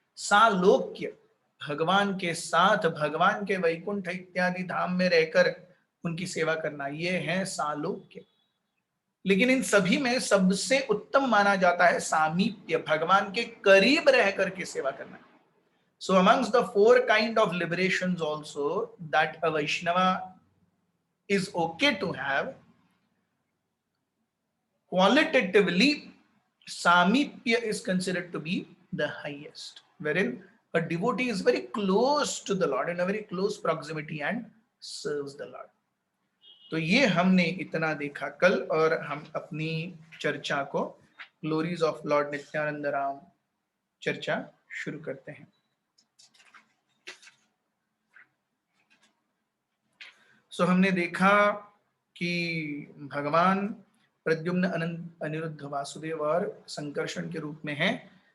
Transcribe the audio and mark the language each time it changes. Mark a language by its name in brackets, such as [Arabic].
[Hindi] सालोक्य, भगवान के साथ, भगवान के वैकुंठ इत्यादि धाम में रहकर उनकी सेवा करना, ये है सालोक्य। लेकिन इन सभी में सबसे उत्तम माना जाता है सामीप्य, भगवान के करीब रह करके सेवा करना। [English] So amongst the four kind of liberations also that a Vaishnava is okay to have, qualitatively Samipya is considered to be the highest, wherein a devotee is very close to the Lord, in a very close proximity and serves the Lord. [Hindi] तो ये हमने इतना देखा कल, और हम अपनी चर्चा को glories of Lord Nityanand Ram चर्चा शुरू करते हैं। सो हमने देखा कि भगवान प्रद्युम्न, अनंत, अनिरुद्ध, वासुदेव और संकर्षण के रूप में है।